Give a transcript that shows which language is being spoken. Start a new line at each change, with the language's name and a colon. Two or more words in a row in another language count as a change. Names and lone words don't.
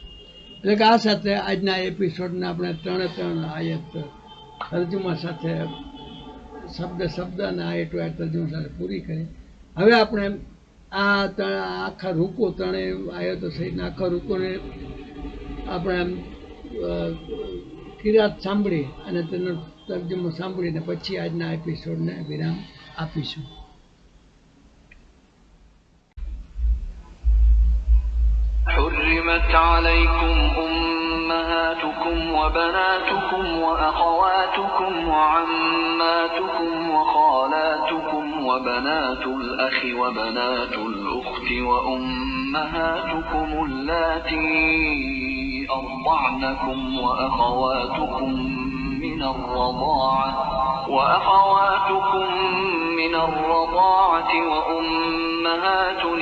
Gujarati: એટલે કે આ સાથે આજના એપિસોડને આપણે 3 આયત તર્જુમા સાથે શબ્દ અને આયત તર્જુમા સાથે પૂરી કરી। હવે આપણે આ આખા રૂકો 3 આયતો સહિતના આખા રૂકોને આપણે કિરાત સાંભળી અને તેનો તર્જુમો સાંભળીને પછી આજના એપિસોડને વિરામ આપીશું।
Arabic: حرمت عليكم أمهاتكم وبناتكم وأخواتكم وعماتكم وخالاتكم وبنات الأخ وبنات الأخت وأمهاتكم اللاتي أرضعنكم وأخواتكم من الرضاعة وأمهات